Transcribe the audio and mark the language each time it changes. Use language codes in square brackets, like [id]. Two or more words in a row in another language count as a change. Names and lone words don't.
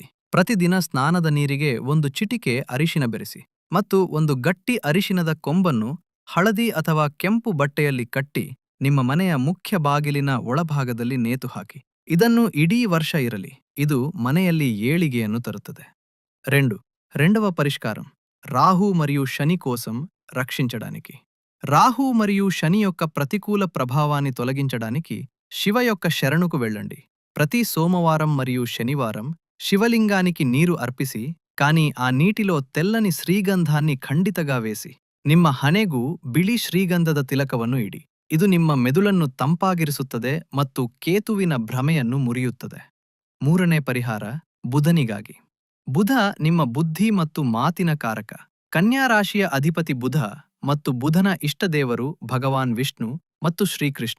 [kn] ಪ್ರತಿದಿನ ಸ್ನಾನದ ನೀರಿಗೆ 1 ಚಿಟಿಕೆ ಅರಿಶಿನ ಬೆರೆಸಿ ಮತ್ತು ಒಂದು ಗಟ್ಟಿ ಅರಿಶಿನದ ಕೊಂಬನ್ನು ಹಳದಿ ಅಥವಾ ಕೆಂಪು ಬಟ್ಟೆಯಲ್ಲಿ ಕಟ್ಟಿ ನಿಮ್ಮ ಮನೆಯ ಮುಖ್ಯ ಬಾಗಿಲಿನ ಒಳಭಾಗದಲ್ಲಿ ನೇತು ಹಾಕಿ. ಇದನ್ನು ಇಡೀ ವರ್ಷ ಇರಲಿ. ಇದು ಮನೆಯಲ್ಲಿ ಏಳಿಗೆಯನ್ನು ತರುತ್ತದೆ. 2. [te] రెండవ పరిష్కారం రాహు మరియు శని కోసం రక్షించడానికి. రాహు మరియు శని యొక్క ప్రతికూల ప్రభావాన్ని తొలగించడానికి శివ యొక్క శరణుకు వెళ్ళండి. ప్రతి సోమవారం మరియు శనివారం శివలింగానికి నీరు అర్పిసి, కానీ ఆ నీటిలో తెల్లని శ్రీగంధాన్ని ಖಂಡಿತగా వేసి [kn] ನಿಮ್ಮ ಹಣೆಗೂ ಬಿಳಿ ಶ್ರೀಗಂಧದ ತಿಲಕವನ್ನು ಇಡಿ. ಇದು ನಿಮ್ಮ ಮೆದುಳನ್ನು ತಂಪಾಗಿರಿಸುತ್ತದೆ ಮತ್ತು ಕೇತುವಿನ ಭ್ರಮೆಯನ್ನು ಮುರಿಯುತ್ತದೆ. 3ನೇ ಪರಿಹಾರ ಬುಧನಿಗಾಗಿ. ಬುಧ ನಿಮ್ಮ ಬುದ್ಧಿ ಮತ್ತು ಮಾತಿನ ಕಾರಕ. ಕನ್ಯಾ ರಾಶಿಯ ಅಧಿಪತಿ ಬುಧ ಮತ್ತು ಬುಧನ ಇಷ್ಟದೇವರು ಭಗವಾನ್ ವಿಷ್ಣು ಮತ್ತು ಶ್ರೀಕೃಷ್ಣ.